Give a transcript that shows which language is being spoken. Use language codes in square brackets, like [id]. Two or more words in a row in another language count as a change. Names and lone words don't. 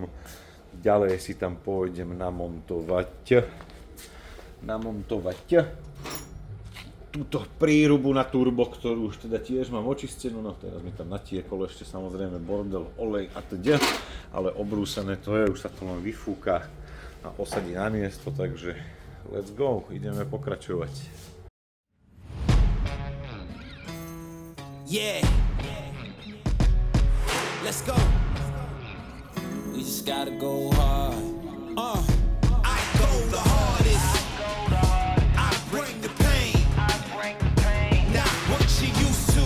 [sk] Ďalej si tam pôjdem namontovať túto prírubu na turbo, ktorú už teda tiež mám očistenú, no teraz mi tam natiekol ešte samozrejme bordel, olej a teda, ale obrúsené to je, už sa to len vyfúka a posadí na miesto, takže [en] let's go, [sk] ideme pokračovať. [en] Yeah, let's go. We just gotta go hard. I go the hardest. I bring the pain. Not what you used to.